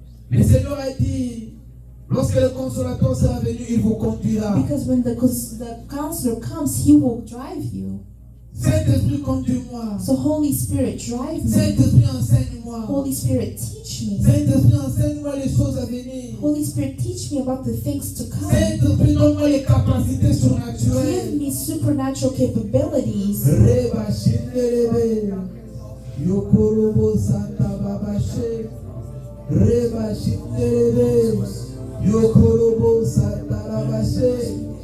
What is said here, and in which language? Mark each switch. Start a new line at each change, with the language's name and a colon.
French: Le Seigneur a dit, lorsque le consolateur sera venu, il vous conduira.
English: Because when the counselor comes, he will drive you.
French: Saint-Esprit, conduis-moi.
English: So Holy Spirit, drive me.
French: Saint-Esprit, enseigne-moi.
English: Holy Spirit, teach me.
French: Saint-Esprit, enseigne-moi les choses à venir.
English: Holy Spirit, teach me about the things to come.
French: Saint-Esprit, donne-moi les capacités
English: Give
French: surnaturelles.
English: me supernatural capabilities. Reba shindelebe. Yokorobo santa babashe. Reba shindelebe. Yokorobo santa babashe.